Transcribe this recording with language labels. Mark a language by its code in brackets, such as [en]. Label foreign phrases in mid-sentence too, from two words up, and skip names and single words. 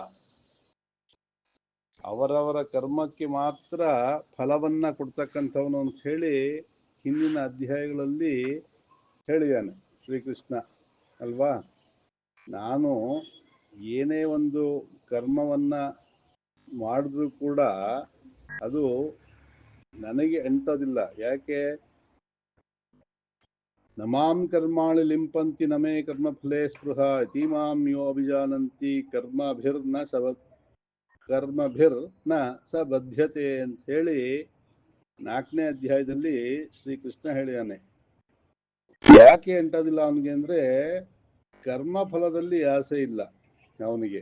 [kn] ಅವರವರ ಕರ್ಮಕ್ಕೆ ಮಾತ್ರ ಫಲವನ್ನ ಕೊಡ್ತಕ್ಕಂಥವನು ಅಂತ ಹೇಳಿ ಹಿಂದಿನ ಅಧ್ಯಾಯಗಳಲ್ಲಿ ಹೇಳಿದ್ದಾನೆ ಶ್ರೀಕೃಷ್ಣ ಅಲ್ವಾ. ನಾನು ಏನೇ ಒಂದು ಕರ್ಮವನ್ನ ಮಾಡಿದ್ರೂ ಕೂಡ ಅದು ನನಗೆ ಅಂಟೋದಿಲ್ಲ. [sa] ಯಾಕೆ? ನಮಾಂ ಕರ್ಮಾಣಿ ಲಿಂಪಂತಿ ನಮೇ ಕರ್ಮಫಲೇ ಸ್ಪೃಹ ಇತೀಮಾಂ ಯೋ ಅಭಿಜಾನಂತಿ ಕರ್ಮಭಿರ್ನ ಸ ಬದ್ಧತೆ [kn] ಅಂತ ಹೇಳಿ 4ನೇ ಅಧ್ಯಾಯದಲ್ಲಿ ಶ್ರೀಕೃಷ್ಣ ಹೇಳಿದಾನೆ. ಯಾಕೆ ಅಂಟೋದಿಲ್ಲ ಅವನಿಗೆ ಅಂದ್ರೆ ಕರ್ಮ ಫಲದಲ್ಲಿ ಆಸೆ ಇಲ್ಲ ಅವನಿಗೆ.